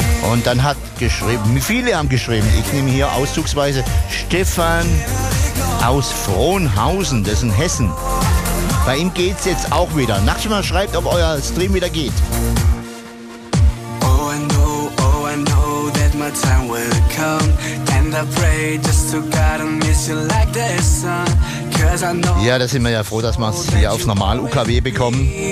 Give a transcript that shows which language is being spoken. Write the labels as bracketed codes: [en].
[de] Und dann hat geschrieben, viele haben geschrieben, ich nehme hier auszugsweise Stefan aus Frohnhausen, das ist in Hessen. Bei ihm geht es jetzt auch wieder. Nachts mal schreibt, ob euer Stream wieder geht. [en] Oh, I know that my time will come. And I pray just to God and miss you like the sun. Cause I know. [de] Ja, da sind wir ja froh, dass wir es hier aufs normal UKW bekommen.